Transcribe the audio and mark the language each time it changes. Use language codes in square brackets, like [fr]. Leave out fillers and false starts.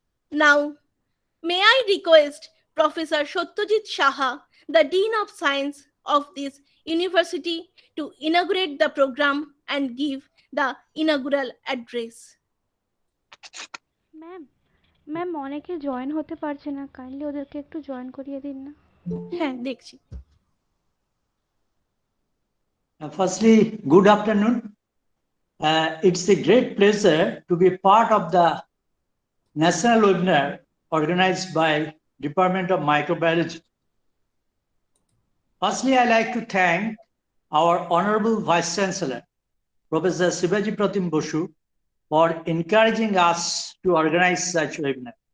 [en] Now, may I request Professor Satyajit Saha, the Dean of Science of this university, to inaugurate the program and give the inaugural address. [bn] Ma'am অনেকে join হতে পারছে না, kindly ওদেরকে একটু join করিয়ে দিন না। হ্যাঁ দেখছি। [en] Firstly, good afternoon. It's a great pleasure to be part of the national webinar organized by Department of Microbiology. Firstly, I'd like to thank our Honorable Vice Chancellor, Professor Sibaji Pratim Bosu, for encouraging us to organize such webinar.